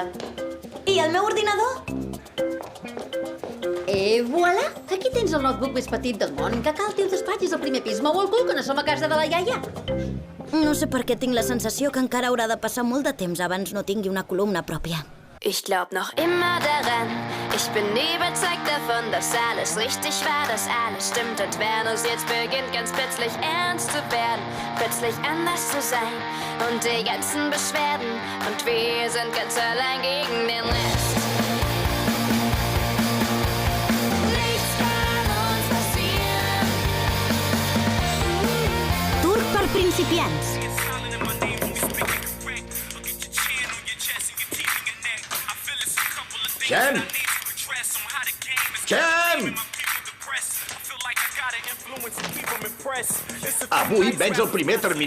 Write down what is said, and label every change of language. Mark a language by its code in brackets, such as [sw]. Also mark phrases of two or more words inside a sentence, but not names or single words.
[ca] I el meu ordinador? Voilà! Aquí tens el notebook més petit del món. Que cal, el teu despatx és al primer pis. Mou el cul, que no som a casa de la iaia. No sé per què tinc la sensació que encara haurà de passar molt de temps abans no tingui una columna pròpia. [de] Ich glaub noch immer daran. Ich bin überzeugt davon, dass alles richtig war, dass alles stimmt. Und Venus jetzt beginnt ganz plötzlich ernst zu werden. Plötzlich anders zu sein und die ganzen Beschwerden. Und wir sind ganz allein gegen den Rest. Nichts kann uns passieren. [ca] Turc per principiants. Xem! Xem! Avui vens el primer termini.